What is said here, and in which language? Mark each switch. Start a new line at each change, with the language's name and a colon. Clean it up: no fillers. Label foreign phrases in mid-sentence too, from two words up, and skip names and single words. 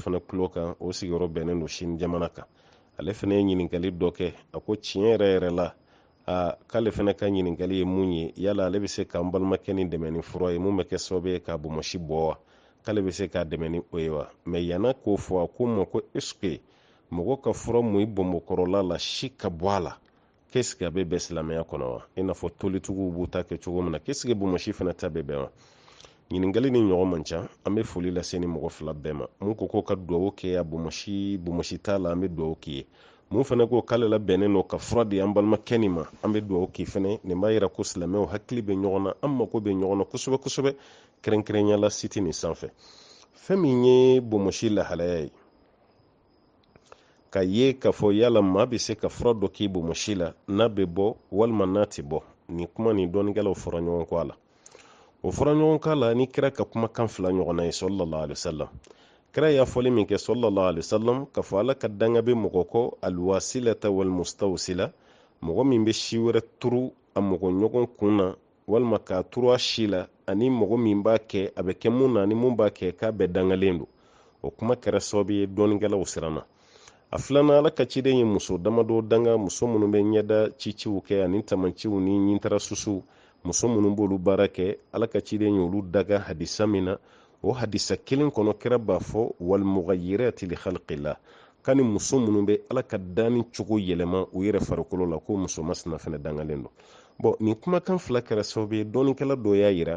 Bambara: fana tulo kan o sigiyɔrɔ bɛnnen don sini jamana kan ale fana ye ɲininkali dɔ kɛ a ko tiɲɛ yɛrɛ yɛrɛ la k'ale fana ka ɲininkali ye mun ye yala ale bɛ se k'an balimakɛ ni dɛmɛ ni fura ye mun bɛ kɛ sababu ye ka bɔnmɔsi bɔ wa k'ale bɛ se k'a dɛmɛ ni o ye wa mɛ yanna k'o fɔ a ko ma ko est-ce mɔgɔ ka fura mun i bɔnbɔkɔrɔla la si ka bɔ a la
French: qu'est-ce que
Bambara: a bɛ bɛn silamɛya kɔnɔ wa i n'a fɔ tolitigiw b'u ta kɛ cogo min na
French: qu'est-ce que
Bambara: bɔnmɔsi fana ta bɛ bɛn wa ɲininkali ni ɲɔgɔn man ca an bɛ foli lase ni mɔgɔ fila bɛɛ ma mun ko ka duwawu kɛ a bɔnmɔsi t'a la an bɛ duwawu k'i ye mun fana ko k'ale la bɛnnen don ka fura di an balimakɛ nin ma an bɛ duwawu k'i fana nin b'a yira ko silamɛw hakili bɛ ɲɔgɔn na an mako bɛ ɲɔgɔn na kosɛbɛ kosɛbɛ kɛrɛnkɛrɛnya la siti nin sanfɛ fɛn min ye bɔnmɔsi lahalaya ye ka ye k'a fɔ yala maa bɛ se ka fura dɔ k'i bɔnmɔsi la n'a bɛ bɔ walima n'a tɛ bɔ nin kuma nin dɔnnikɛlaw fɔra ɲɔgɔn kɔ a la o fɔra ɲɔgɔn kɔ a la ni kira ka kumakan fila ɲɔgɔnna ye
Arabic: صلى الله عليه وسلم
Bambara: kira y'a fɔli min kɛ
Arabic: صلى الله عليه وسلم
Bambara: k'a fɔ ala ka danga bɛ mɔgɔ kɔ
Arabic: الواصلة والمستوصلة
Bambara: mɔgɔ min bɛ si wɛrɛ turu a mɔgɔ ɲɔgɔn kun na walima k'a turu a si la ani mɔgɔ min b'a kɛ a bɛ kɛ mun na ani mun b'a kɛ k'a bɛɛ dangalen don o kuma kɛra sababu ye dɔnnikɛlaw siranna a filanan ala ka ciden ye muso damadɔ danga muso minnu bɛ ɲɛda ciciw kɛ ani tamaciw ni ɲintara susu muso minnu b'olu baara kɛ ala ka ciden ye olu daga hadisa min na o hadisa kelen kɔnɔ kɛra b'a fɔ
Arabic: والمغيرات لخلق الله
Bambara: kani muso minnu bɛ ala ka danni cogo yɛlɛma u yɛrɛ farikolo la ko muso masina fana dangalen don bon nin kumakan fila kɛra sababu ye dɔnnikɛla dɔ y'a yira